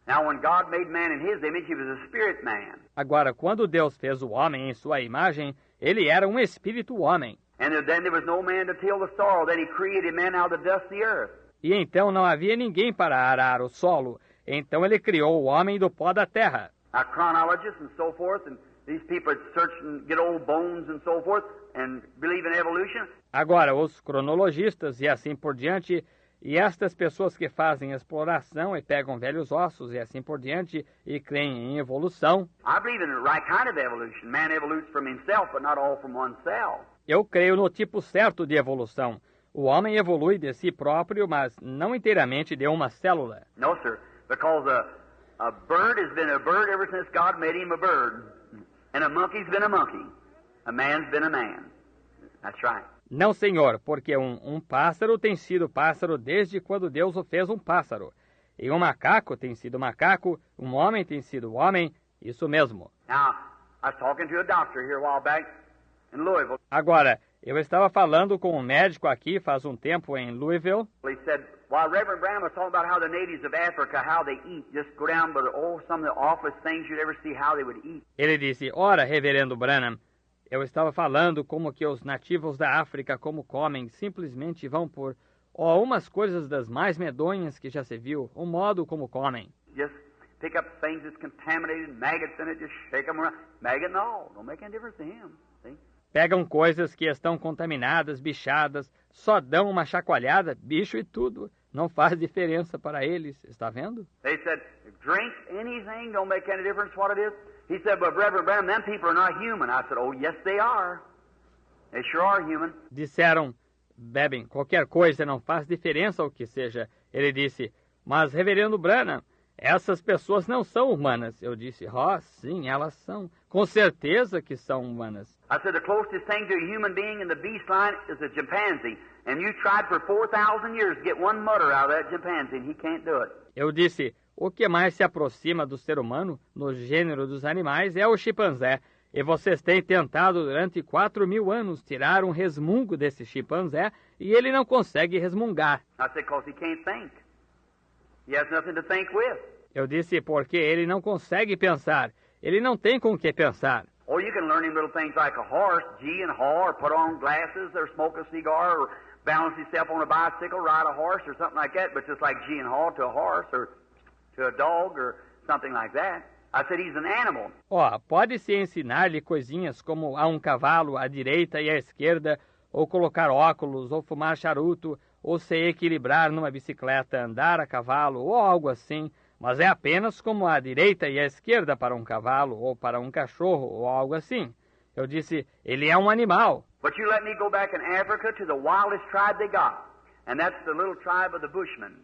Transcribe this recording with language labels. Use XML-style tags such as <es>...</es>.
<en>Now when God made man in his image, he was a spirit man.</en> <pt>Agora, quando Deus fez o homem em sua imagem, ele era um espírito homem.</pt> <en>And then there was no man to till the soil. Then he created man out of the dust of the earth.</en> <pt>E então não havia ninguém para arar o solo. Então ele criou o homem do pó da terra.</pt> <en>Now, chronologists and so forth, and these people that search and get old bones and so forth, and believe in evolution.</en> <pt>Agora, os cronologistas e assim por diante, e estas pessoas que fazem exploração e pegam velhos ossos e assim por diante, e creem em evolução.</pt> <en>I believe in the right kind of evolution. Man evolutes from himself, but not all from oneself.</en> <pt>Eu creio no tipo certo de evolução. O homem evolui de si próprio, mas não inteiramente de uma célula.</pt> <en>No, sir, because a bird has been a bird ever since God made him a bird. And a monkey's been a monkey. A man's been a man. That's right.</en> <pt>Não, senhor, porque um pássaro tem sido pássaro desde quando Deus o fez um pássaro. E um macaco tem sido macaco, um homem tem sido homem, isso mesmo.</pt> <en>Now, I was talking to a doctor here a while back in Louisville.</en> <pt>Agora, eu estava falando com um médico aqui faz um tempo em Louisville.</pt> <en>He said, while Reverend Branham was talking about how the natives of Africa, how they eat, just go down, but some of the awfulest things you'd ever see how they would eat.</en> <pt>Ele disse, ora, reverendo Branham, eu estava falando como que os nativos da África como comem, simplesmente vão por umas coisas das mais medonhas que já se viu, o modo como comem.</pt> <en>Just pick up things that's contaminated, maggots in it, just shake them around. Maggot and all, don't make any difference to him, see?</en> <pt>Pegam coisas que estão contaminadas, bichadas, só dão uma chacoalhada, bicho e tudo. Não faz diferença para eles, está vendo?</pt> <en>They said, drink anything, don't make any difference what it is. He said, but Reverend Branham, them people are not human. I said, oh, yes, they are. They sure are human.</en> <pt>Disseram, bebem qualquer coisa, não faz diferença o que seja. Ele disse, mas reverendo Branham, essas pessoas não são humanas. Eu disse, sim, elas são. Com certeza que são humanas.</pt> <en>I said, the closest thing to a human being in the beast line is a chimpanzee. And you tried for 4,000 years to get one mutter out of that chimpanzee, and he can't do it.</en> <pt>Eu disse, o que mais se aproxima do ser humano, no gênero dos animais, é o chimpanzé. E vocês têm tentado durante 4.000 anos tirar um resmungo desse chimpanzé, e ele não consegue resmungar.</pt> <en>I said, because he can't think. He has nothing to think with.</en> <pt>Eu disse, porque ele não consegue pensar. Ele não tem com o que pensar.</pt> <en>Or you can learn him little things like a horse, gee and haw, or put on glasses, or smoke a cigar, or balance himself on a bicycle, ride a horse, or something like that, but just like gee and haw to a horse, or to a dog, or something like that. I said he's an animal.</en> <pt>Pode-se ensinar-lhe coisinhas como a um cavalo à direita e à esquerda, ou colocar óculos, ou fumar charuto, ou se equilibrar numa bicicleta, andar a cavalo, ou algo assim, mas é apenas como a direita e a esquerda para um cavalo, ou para um cachorro, ou algo assim. Eu disse, ele é um animal.</pt> <en>But you let me go back in Africa to the wildest tribe they got, and that's the little tribe of the Bushmen.</en>